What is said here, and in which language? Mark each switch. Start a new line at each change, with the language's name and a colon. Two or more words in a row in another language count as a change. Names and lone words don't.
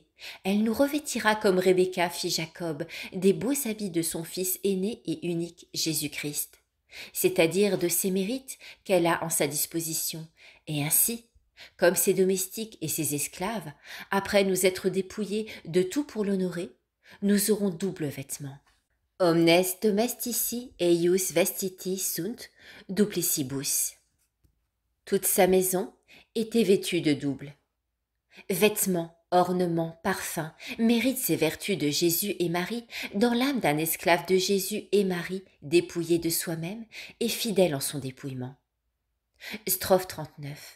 French: Elle nous revêtira comme Rebecca fit Jacob des beaux habits de son fils aîné et unique Jésus-Christ, c'est-à-dire de ses mérites qu'elle a en sa disposition, et ainsi, comme ses domestiques et ses esclaves, après nous être dépouillés de tout pour l'honorer, nous aurons double vêtement.
Latin: Omnes domestici eius vestiti sunt duplicibus.
French: Toute sa maison était vêtue de double. Vêtements, ornements, parfums, méritent ces vertus de Jésus et Marie dans l'âme d'un esclave de Jésus et Marie dépouillé de soi-même et fidèle en son dépouillement. Strophe 39.